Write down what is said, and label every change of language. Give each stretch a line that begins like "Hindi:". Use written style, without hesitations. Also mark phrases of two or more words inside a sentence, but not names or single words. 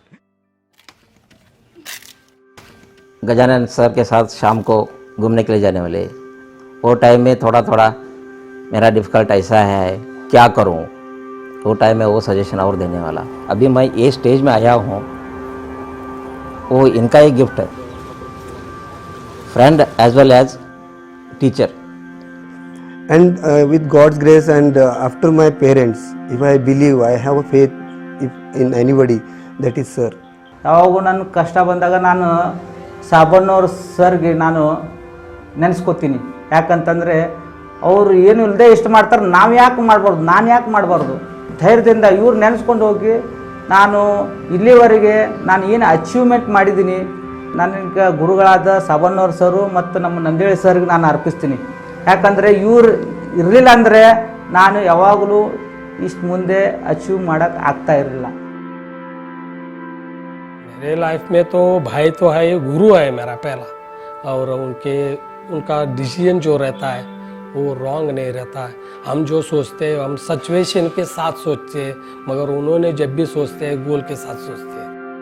Hindi: गजानन सर के साथ शाम को घूमने के लिए जाने वाले, वो टाइम में थोड़ा मेरा डिफ़िकल्ट ऐसा है, क्या करूं, वो टाइम में वो सजेशन और देने वाला। अभी मैं ये स्टेज में आया हूँ, वो इनका एक गिफ्ट है,
English: friend as well as teacher. And with God's grace and after my parents, if I believe, I have a faith in anybody, that is sir.
Kannada: ಯಾವಾಗೂ ನನ್ನ ಕಷ್ಟ ಬಂದಾಗ ನಾನು ಸಾಬಣ್ಣವ್ರ ಸರ್ಗೆ ನಾನು ನೆನೆಸ್ಕೋತೀನಿ. ಯಾಕಂತಂದರೆ ಅವರು ಏನು ಇಲ್ಲದೆ ಇಷ್ಟು ಮಾಡ್ತಾರೆ, ನಾವು ಯಾಕೆ ಮಾಡಬಾರ್ದು, ನಾನು ಯಾಕೆ ಮಾಡಬಾರ್ದು, ಧೈರ್ಯದಿಂದ ಇವ್ರು ನೆನೆಸ್ಕೊಂಡು ಹೋಗಿ ನಾನು ಇಲ್ಲಿವರೆಗೆ ನಾನು ಏನು ಅಚೀವ್ಮೆಂಟ್ ಮಾಡಿದ್ದೀನಿ, ನನಗೆ ಗುರುಗಳಾದ ಸಾಬಣ್ಣವ್ರ ಸರು ಮತ್ತು ನಮ್ಮ ನಂದೇಳಿ ಸರ್ಗೆ ನಾನು ಅರ್ಪಿಸ್ತೀನಿ. ಯಾಕಂದರೆ ಇವ್ರು ಇರಲಿಲ್ಲ ಅಂದರೆ ನಾನು ಯಾವಾಗಲೂ ಇಷ್ಟು ಮುಂದೆ अचीव ಮಾಡೋಕ್ಕೆ ಆಗ್ತಾ ಇರಲಿಲ್ಲ.
Hindi: मेरे लाइफ में तो भाई तो है, गुरु है मेरा पहला, और उनका डिसीजन जो रहता है वो रॉन्ग नहीं रहता है। हम जो सोचते हैं हम सिचुएशन के साथ सोचते हैं, मगर उन्होंने जब भी सोचते हैं गोल के साथ सोचते हैं।